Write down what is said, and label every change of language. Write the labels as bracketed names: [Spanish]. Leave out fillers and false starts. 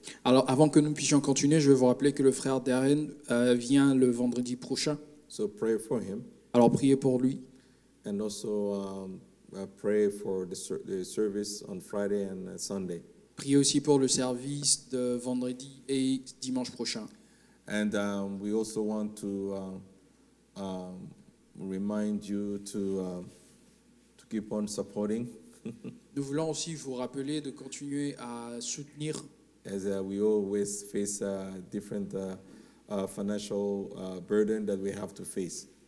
[French] Alors, avant que nous puissions continuer, je vais vous rappeler que le frère Darren vient le vendredi prochain. [English] So pray for him. [French] Alors, priez pour lui. [English] And also pray for the service on Friday and Sunday. [French] Priez aussi pour le service de vendredi et dimanche prochain. [English] And we also want to remind you to keep on supporting. [French] Nous voulons aussi vous rappeler de continuer à soutenir, [English] As we always face different financial burden that we have to face.